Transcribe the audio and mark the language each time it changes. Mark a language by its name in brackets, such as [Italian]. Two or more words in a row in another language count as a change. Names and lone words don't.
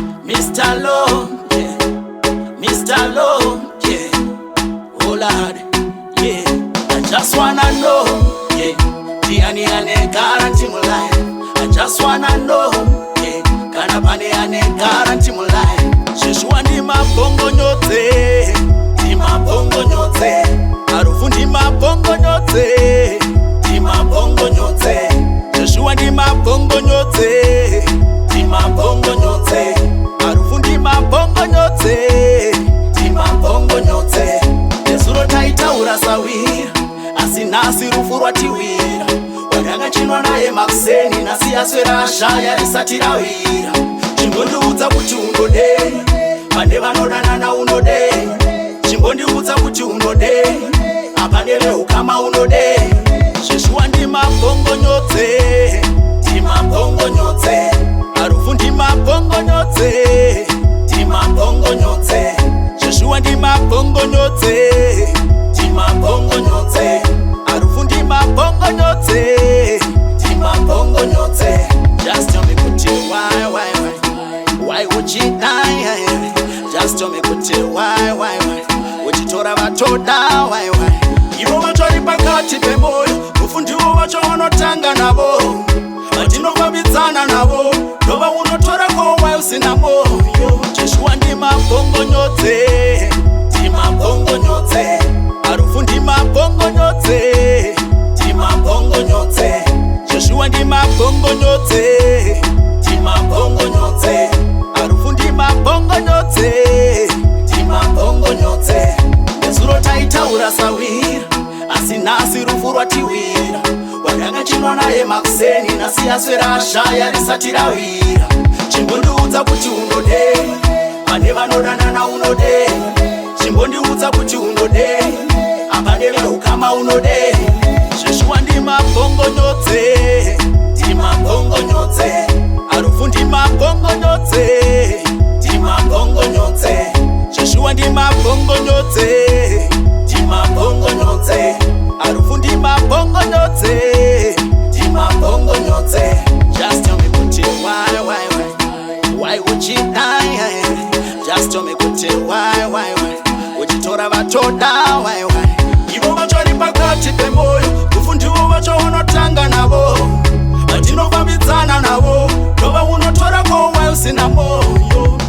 [English] Mr. Low, yeah. Mr. Low, yeah. Oh Lord, yeah. I just wanna know, yeah. [Shona] Diani ane [English] guarantee my life. I just wanna know, yeah. [Shona] Kana pane ane [English] guarantee my life. [Shona] Sheshua ndi Madzongonyodze, ndi Madzongonyodze. Harufu ndi Madzongonyodze, ndi Madzongonyodze. Sheshua ndi Madzongonyodze, ndi Madzongonyodze. Harufu ndi Madzongonyodze, ndi Madzongonyodze. Nezuro taitaura sawira, asi nasi rufu rwatiwira. Wadanga chinwa naye makuseni, nasi aswera ashaya risati rawira. Chimbondiudza kuti unodei, pande vanodanana unodei. Chimbondiudza kuti unodei, apande veukama unodei. Sheshua ndi Madzongonyodze, ndi Madzongonyodze. Harufu ndi Madzongonyodze, ndi Madzongonyodze. Sheshua ndi Madzongonyodze, ndi Madzongonyodze. Harufu ndi Madzongonyodze, ndi Madzongonyodze. [English] Just tell me kuti why would you die? Just tell me [Shona] kuti why uchitora vatoda why ivo vatori pakati pemoyo rufu ndivo vacho vanotanga navo vatinofambidzana navo ndova unotora kowa usina moyo. Sheshua ndi Madzongonyodze, ndi Madzongonyodze. Harufu ndi Madzongonyodze, ndi Madzongonyodze. Sheshua ndi Madzongonyodze, ndi Madzongonyodze. Harufu ndi Madzongonyodze, ndi Madzongonyodze. Nezuro taitaura sawira, asi nasi rufu rwatiwira. Wadanga chinwa naye makuseni, nasi aswera ashaya risati rawira. Chimbondiudza kuti unodei, pane vanodanana unodei. Chimbondiudza kuti unodei, apande veukama unodei. Sheshua ndi Madzongonyodze, ndi Madzongonyodze. Harufu ndi Madzongonyodze, ndi Madzongonyodze. Sheshua ndi Madzongonyodze, ndi Madzongonyodze. Harufu ndi Madzongonyodze, ndi Madzongonyodze. [English] Just tell me kuti why would you die? Just tell me [Shona] kuti why uchitora vatoda why ivo vatori pakati pemoyo rufu ndivo vacho vanotanga navo vatinofambidzana navo ndova unotora kowa usina moyo.